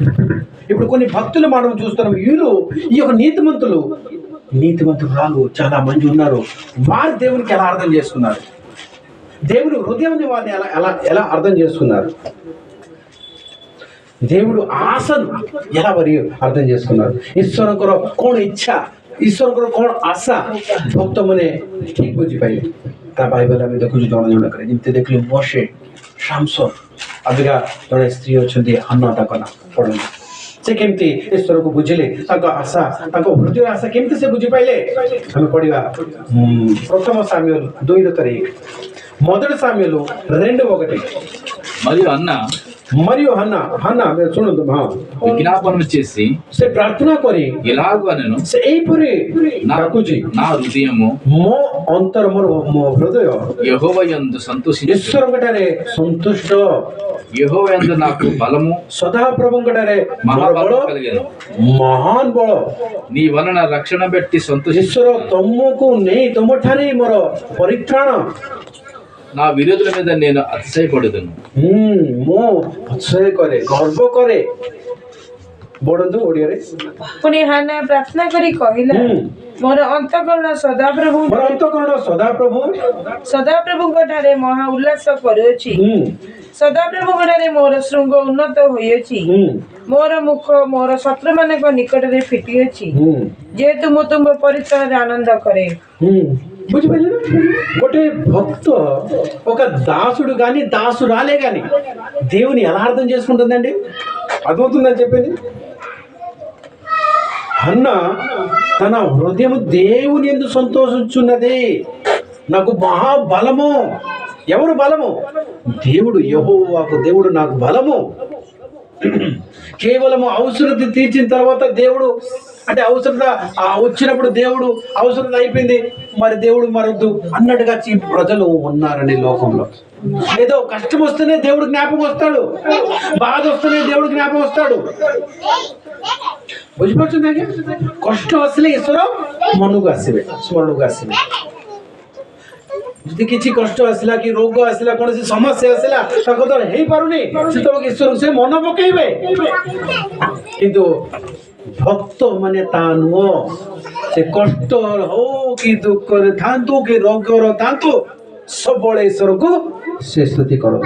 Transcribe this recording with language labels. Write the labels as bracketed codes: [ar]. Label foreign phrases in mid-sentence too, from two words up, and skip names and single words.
[te] ఇప్పుడు కొన్ని భక్తులు మనం చూస్తున్నాం, వీళ్ళు ఈ యొక్క నీతిమంతురాలు చాలా మంది ఉన్నారు। వారు దేవునికి ఎలా అర్థం చేసుకున్నారు, దేవుని హృదయాన్ని వారిని ఎలా అర్థం చేసుకున్నారు, దేవుడు ఆశను ఎలా మరి అర్థం చేసుకున్నారు। [or] ଈଶ୍ୱରଙ୍କର କ'ଣ ଇଚ୍ଛା, ଈଶ୍ୱରଙ୍କର କ'ଣ ଆଶା ଭକ୍ତମାନେ ଠିକ୍ ବୁଝିପାରିଲେ। ତା ବାଇବେଲ ଆମେ ଦେଖୁଛୁ ଜଣେ କରି, ଯେମିତି ଦେଖିଲୁ ମୋଶେ, ସାମସନ୍, ଅବିକା ଜଣେ ସ୍ତ୍ରୀ ଅଛନ୍ତି ହନ୍ନା, ତାଙ୍କ ନାଁ ପଢ଼ନ୍ତୁ। ସେ କେମିତି ଈଶ୍ୱରକୁ ବୁଝିଲେ, ତାଙ୍କ ଆଶା, ତାଙ୍କ ହୃଦୟର ଆଶା କେମିତି ସେ ବୁଝିପାରିଲେ। ଆମେ ପଢ଼ିବା ପ୍ରଥମ ସାମୁଏଲ 2:3, [te] మొదటి సామ్యుయేలు 2:1। మరియు హన్నా మీరు చూడండి, విజ్ఞాపనం చేసి [or] ప్రార్థన କରି [te] ఇలాగ అనెను, [or] ଏଇପରି ଡାକୁଛି, [te] నా హృదయము [or] ମୋ ଅନ୍ତର, ମୋ ହୃଦୟ [te] యెహోవా యందు సంతోషించు, [or] ଈଶ୍ୱରଙ୍କଠାରେ ସନ୍ତୁଷ୍ଟ, [te] యెహోవా యందు నాకు బలము, [or] ସଦାପ୍ରଭୁଙ୍କଠାରେ [te] మహాబలం కలిగెను, [or] ମହାନ ବଳ, [te] నీ వలన రక్షణ పెట్టి సంతోషించు। [or] ଈଶ୍ୱର ତମକୁ ନେଇ ତମଠାରେ ମୋର ପରିତ୍ରାଣ, [te] నా విరోధుల మీద నేను అతిశయపడుదును, [or] ମୁଁ ଅତିଶୟ କରେ, ଗର୍ବ କରେ। ବଢନ୍ତୁ ଓଡ଼ିଆରେ। ପୁଣି ହାନା ପ୍ରାର୍ଥନା କରି କହିଲା, ମୋର ଅନ୍ତଃକରଣ ସଦାପ୍ରଭୁଙ୍କ ଠାରେ ମହା ଉଲ୍ଲାସ କରୁଅଛି, ସଦାପ୍ରଭୁଙ୍କ ଠାରେ ମୋର ଶୃଙ୍ଗ ଉନ୍ନତ ହୋଇଅଛି, ମୋର ମୁଖ ମୋର ଶତ୍ରୁମାନଙ୍କ ନିକଟରେ ଫିଟିଅଛି, ଯେହେତୁ ମୁଁ ତୁମ ପରିଚୟରେ ଆନନ୍ଦ కరే। ବୁଝିପାରିଲେ ନା? ଗୋଟେ ଭକ୍ତ, [te] ఒక దాసుడు కానీ దాసురాలే కానీ దేవుని ఎలా అర్థం చేసుకుంటుందండి? అర్థమవుతుందని చెప్పింది హన్నా, తన హృదయం దేవుని యందు సంతోషించున్నది, నాకు మహాబలము। ఎవరు బలము? దేవుడు, యెహోవాకు దేవుడు నాకు బలము। కేవలము అవసరత తీర్చిన తర్వాత దేవుడు, అంటే అవసరత వచ్చినప్పుడు దేవుడు అవసరత అయిపోయింది, మరి దేవుడు మరొద్దు అన్నట్టుగా ప్రజలు ఉన్నారని లోకంలో। ఏదో కష్టం వస్తేనే దేవుడు జ్ఞాపకం వస్తాడు, బాధ వస్తేనే దేవుడు జ్ఞాపకం వస్తాడు। [or] ବୁଝିପାରୁଛନ୍ତି ଆଜ୍ଞା? କଷ୍ଟ ଆସିଲେ ଈଶ୍ୱର ମନକୁ ଆସିବେ, ସ୍ମରଣକୁ ଆସିବେ। ଯଦି କିଛି କଷ୍ଟ ଆସିଲା, କି ରୋଗ ଆସିଲା, କୌଣସି ସମସ୍ୟା ଆସିଲା, ତାଙ୍କ ଦ୍ୱାରା ହେଇପାରୁନି, ସେତେବେଳେ ଈଶ୍ୱରକୁ ସେ ମନ ପକେଇବେ। କିନ୍ତୁ ଭକ୍ତ ମାନେ ତା ନୁହଁ, ସେ କଷ୍ଟ ହଉ କି ଦୁଃଖରେ ଥାନ୍ତୁ କି ରୋଗର ଥାନ୍ତୁ, ସବୁବେଳେ ଈଶ୍ୱରକୁ ସେ ସ୍ତୁତି କରନ୍ତି।